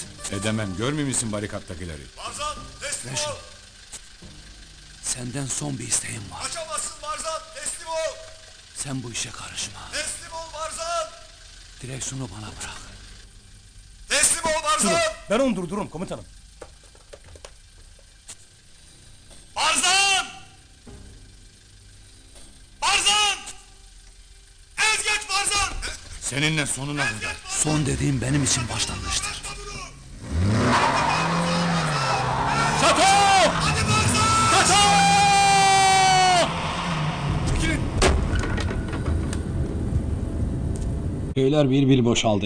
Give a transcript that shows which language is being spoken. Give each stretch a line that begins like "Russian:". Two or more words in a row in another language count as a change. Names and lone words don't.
Turkish: Edemem, görmüyor musun barikattakileri? Barzan teslim Reşo. ol. Senden son bir isteğim var. Kaçamazsın Barzan teslim ol. Sen bu işe karışma. Teslim ol Barzan. Direksiyonu bana bırak. Teslim ol Barzan. Durun, ben onu durdururum komutanım. Barzan! Barzan!
Kurdish: Ez geç
Turkish: Barzan! Seninle sonuna kadar. Son dediğim benim için başlangıçtır. Çato! Hadi Barzan! Çato! Çekilin! Köyler bir bir boşaldı.